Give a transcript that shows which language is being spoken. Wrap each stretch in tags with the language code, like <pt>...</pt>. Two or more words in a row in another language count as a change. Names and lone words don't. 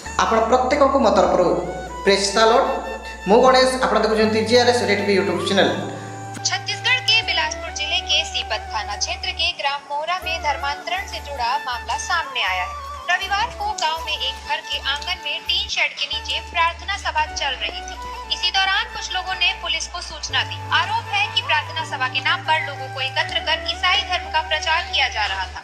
<or>ଆପଣ ପ୍ରତ୍ୟେକଙ୍କୁ ମୋ ତରଫରୁ ପ୍ରେସ୍ ସାଲୁଟ୍। ମୁଁ ଗଣେଶ, ଆପଣ ଦେଖୁଛନ୍ତି GRS रेड टीवी यूट्यूब चैनल।</or> <hi>छत्तीसगढ़ के बिलासपुर जिले के सीपत थाना क्षेत्र के ग्राम मोहरा में धर्मांतरण से जुड़ा मामला सामने आया है। रविवार को गांव में एक घर के आंगन में टीन शेड के नीचे प्रार्थना सभा चल रही थी। इसी दौरान कुछ लोगों ने पुलिस को सूचना दी। आरोप है कि प्रार्थना सभा के नाम पर लोगों को एकत्र कर ईसाई धर्म का प्रचार किया जा रहा था।</hi>